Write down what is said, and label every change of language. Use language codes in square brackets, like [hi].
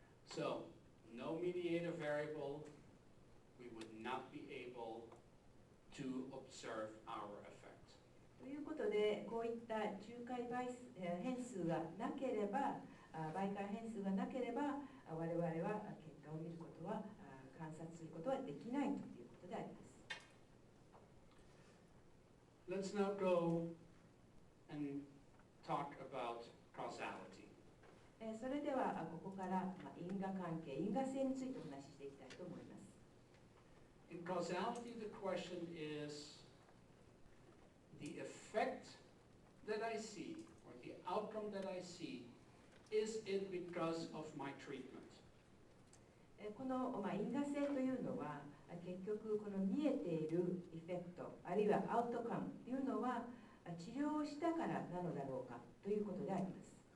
[en] So, no mediator variable, we would not be able to observe our effect. [ja] ということで、こういった仲介変数がなければ、媒介変数がなければ、我々は結果を見ることは、観察することはできないということであります。 [en] Let's now go and talk about causality. [ja] それではここから因果関係、因果性についてお話ししていきたいと思います。 [en] In causality, the question is the effect that I see, or the outcome that I see, is it because of my treatment? [ja] この因果性というのは、結局この見えているエフェクト、あるいはアウトカムというのは治療をしたからなのだろうかということであります。